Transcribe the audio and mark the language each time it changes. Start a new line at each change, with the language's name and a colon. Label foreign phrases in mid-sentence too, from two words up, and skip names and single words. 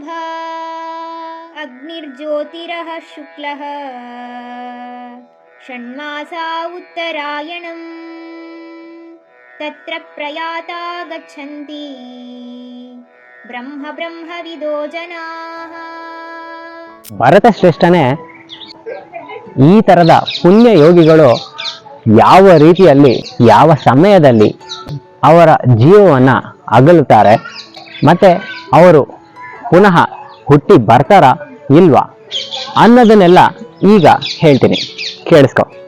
Sanskrit: ಅಗ್ನಿರ್ಜ್ಯೋತಿರಃ ಶುಕ್ಲಃ ಷಣ್ಮಾಸಾ ಉತ್ತರಾಯಣಂ ತತ್ರ ಪ್ರಯಾತಾ ಗಚ್ಚಂತಿ ಬ್ರಹ್ಮ ಬ್ರಹ್ಮವಿದೋ ಜನಾಃ.
Kannada: ಭರತ ಶ್ರೇಷ್ಠನೇ ಈ ತರದ ಪುಣ್ಯ ಯೋಗಿಗಳು ಯಾವ ರೀತಿಯಲ್ಲಿ ಯಾವ ಸಮಯದಲ್ಲಿ ಅವರ ಜೀವವನ್ನು ಅಗಲುತ್ತಾರೆ ಮತ್ತೆ ಅವರು ಪುನಃ ಹುಟ್ಟಿ ಬರ್ತಾರ ಇಲ್ವಾ ಅನ್ನೋದನ್ನೆಲ್ಲ ಈಗ ಹೇಳ್ತೀನಿ, ಕೇಳಿಸ್ಕೊ.